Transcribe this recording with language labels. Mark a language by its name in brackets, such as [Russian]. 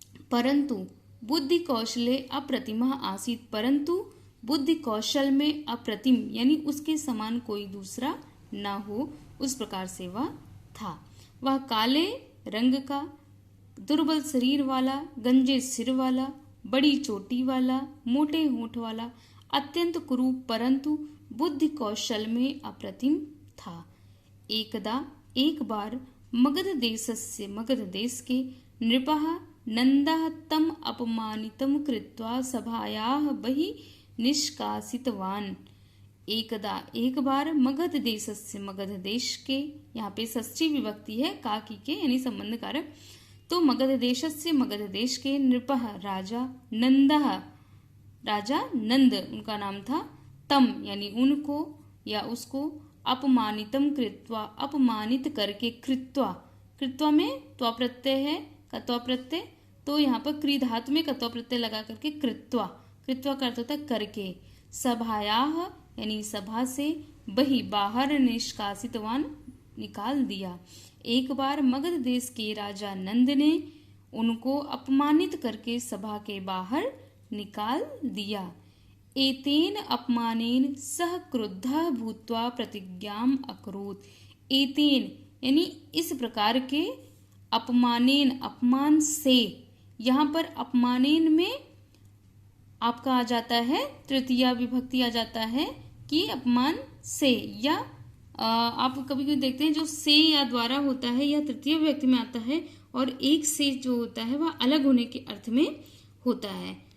[Sanskrit] परंतु बुद्धि कौशले अप्रतिमा आसीत, [Hindi] परंतु बुद्धि कौशल में अप्रतिम यानी उसके समान कोई दूसरा ना हो, उस प्रकार से वह था। वह काले रंग का, दुर्बल शरीर वाला, गंजे सिर वाला, बड़ी चोटी वाला, मोटे होंठ वाला, अत्यंत कुरूप, परंतु बुद्धि कौशल में अप्रतिम था। [Sanskrit] एकदा [Hindi] एक बार मगध देश के [Sanskrit] नृपः नंदः तम अपमानितं कृत्वा सभायाः बहिः निष्कासितवान्। [Hindi] एकदा एक बार मगध देश के, यहाँ पे षष्ठी विभक्ति है काकी के यानी संबंध कारक, तो मगध देश के नृपः राजा, नंदः राजा नंद उनका नाम था, तम यानी उनको या उसको, अपमानितम कृत्वा अपमानित करके, कृत्वा में त्वा प्रत्यय है, कत्वा प्रत्यय, तो यहाँ पर क्री धातु में कत्वा प्रत्यय लगा करके कृत्वा का अर्थ होता है करके। सभायाः यानी सभा से, बही बाहर, निष्कासितवान निकाल दिया। एक बार मगध देश के राजा नंद ने उनको अपमानित करके सभा के बाहर निकाल दिया। [Sanskrit] एतेन अपमानेन सह क्रुद्धः भूत्वा प्रतिज्ञाम् अकरोत्। [Hindi] एतेन यानी इस प्रकार के, अपमानेन अपमान से, यहाँ पर अपमानेन में आपका आ जाता है तृतीया विभक्ति आ जाता है कि अपमान से, या आप कभी कभी देखते हैं जो से या द्वारा होता है यह तृतीय विभक्ति में आता है, और एक से जो होता है वह अलग होने के अर्थ में होता है।